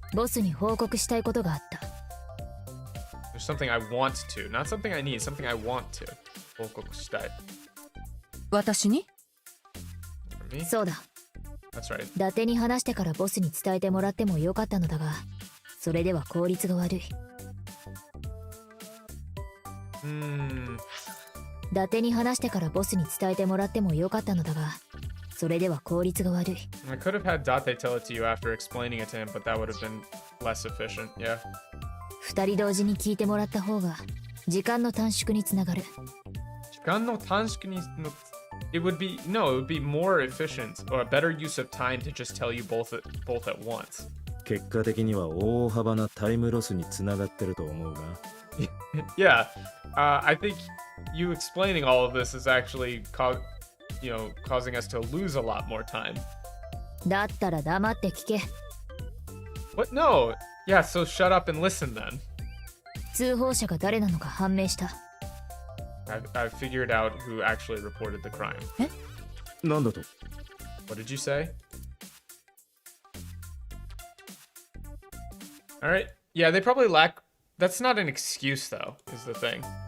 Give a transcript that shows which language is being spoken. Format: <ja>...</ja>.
<ja>ボスに報告したいことがあった。</ja> <en>There's something I want to, not something I need, something I want to.</en> <ja>報告したい. 私に?</ja> <en>For me?</en> <ja>そうだ。</ja> <en>That's right.</en> <ja>伊達に話してからボスに伝えてもらってもよかったのだが、それでは効率が悪い。伊達に話してからボスに伝えてもらってもよかったのだが、それでは効率が悪い。</ja> <en>I could have had Date tell it to you after explaining it to him, but that would have been less efficient, yeah.</en> <ja>二人同時に聞いてもらった方が時間の短縮につながる。時間の短縮に</ja> <en>it would be more efficient or a better use of time to just tell you both at once.</en> <ja>結果的には大幅なタイムロスにつながってると思うが。</ja> <en>Yeah, I think you explaining all of this is actually causing us to lose a lot more time.</en> <ja>だったら黙って聞け。</ja> <en>What? No. Yeah, so shut up and listen then.</en> <ja>通報者が誰なのか判明した。</ja> <en>I've figured out who actually reported the crime.</en> <ja>え？なんだと?</ja> <en>What did you say? Alright. Yeah, they probably lack... That's not an excuse, though, is the thing.</en>